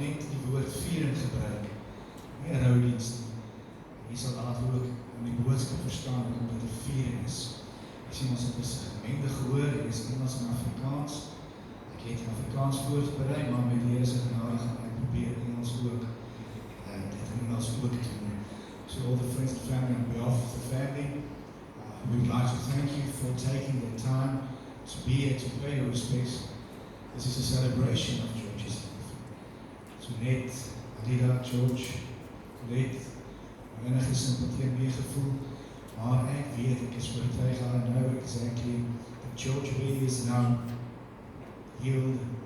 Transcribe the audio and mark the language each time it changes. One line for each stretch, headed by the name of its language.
Afrikaans: die woord viering gebruik, nie 'n roudiens nie. Jy sal later ook in die boodskap verstaan omdat dit 'n viering is. Jy sien ons het 'n gemengde gehoor, hier is Engels en Afrikaans. Ek het in Afrikaans voorberei, maar met die Here se genade gaan ek probeer Engels ook, dit in Engels ook te doen.
English: So all the friends and family, on behalf of the family, we would like to thank you for taking the time to be here to pay your respects. This is a celebration of George's life.
Afrikaans: So net, Adida, George, net, enige sympathie en meegevoel, maar ek weet, ek is oortuig,
English: I know exactly that George really is now healed.